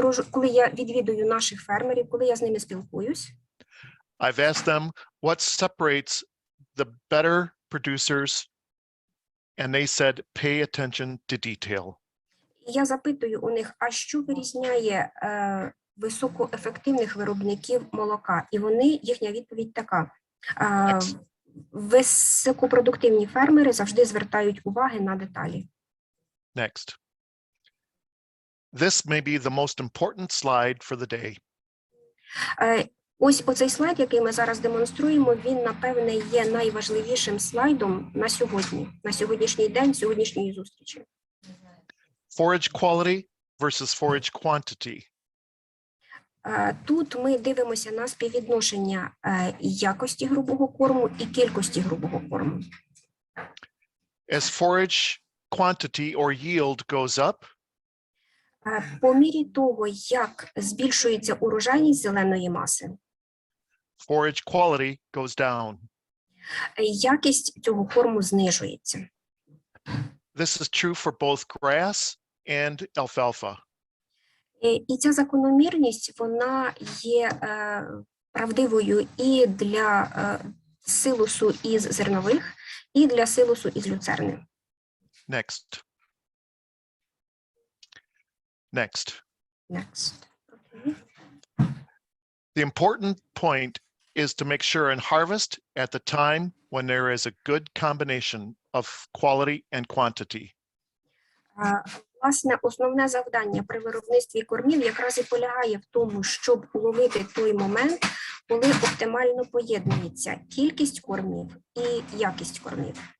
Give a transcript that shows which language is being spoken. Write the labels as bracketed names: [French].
[Ukrainian] коли я відвідую наших фермерів, коли я з ними спілкуюсь, [English] I've asked them what separates the better producers, and they said, pay attention to detail. [Ukrainian] Я запитую у них, а що вирізняє високоефективних виробників молока? І їхня відповідь така. Високопродуктивні фермери завжди звертають уваги на деталі. [English] Next. This may be the most important slide for the day. [Ukrainian] Ось оцей слайд, який ми зараз демонструємо, він, напевне, є найважливішим слайдом на сьогоднішній день, сьогоднішньої зустрічі. [English] Forage quality versus forage quantity. [Ukrainian] Тут ми дивимося на співвідношення якості грубого корму і кількості грубого корму. [English] As forage quantity or yield goes up, [Ukrainian] по мірі того, як збільшується урожайність зеленої маси, [English] forage quality goes down. [Ukrainian] Якість цього корму знижується. [English] This is true for both grass and alfalfa. [Ukrainian] І ця закономірність, вона є правдивою і для силосу із зернових, і для силосу із люцерни. [English] Next. Next. Next. Okay. The important point is to make sure and harvest at the time when there is a good combination of quality and quantity. [Ukrainian] Власне, основне завдання при виробництві кормів якраз і полягає в тому, щоб уловити той момент, коли оптимально поєднується кількість кормів і якість кормів.